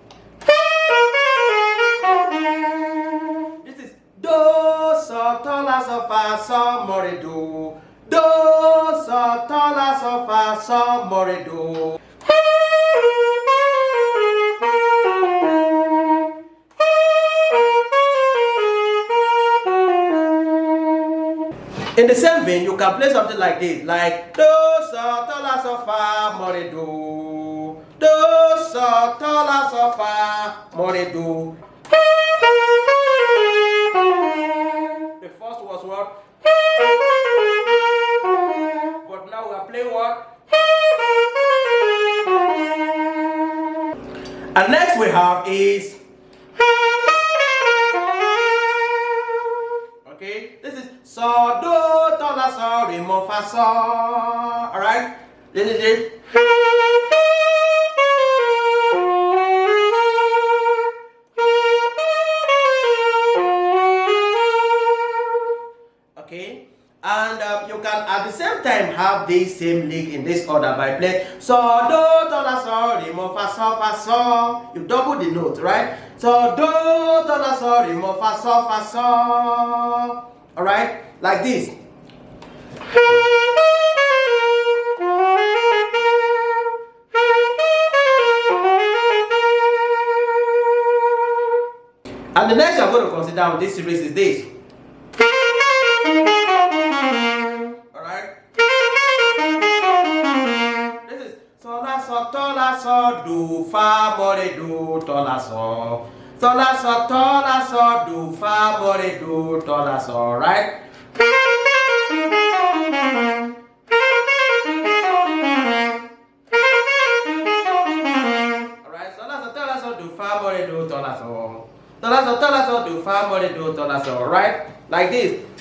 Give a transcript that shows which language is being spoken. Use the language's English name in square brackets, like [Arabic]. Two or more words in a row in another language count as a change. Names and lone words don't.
[English] This is do sol la sol fa sol mo re do. Do sol la sol fa sol mo re do. In the same vein, you can play something like this, like do sol la sol fa mo re do. Do sol la sol fa mo re do. The first was what? But now we are playing what? And next we have is okay. This is sol do la sol re mo fa sol. All right. This is it. Okay, and you can at the same time have this same lick in this order by playing sol do la sol re mo fa sol. You double the note, right? So do la sol re mo fa sol. All right, like this. And the next I'm going to consider with this series is this. La sol do fa mo re do la sol. La sol do fa mo re do la sol, right? Alright, so la sol do fa mo re do la sol. La sol do fa mo re do la sol, right? Like this.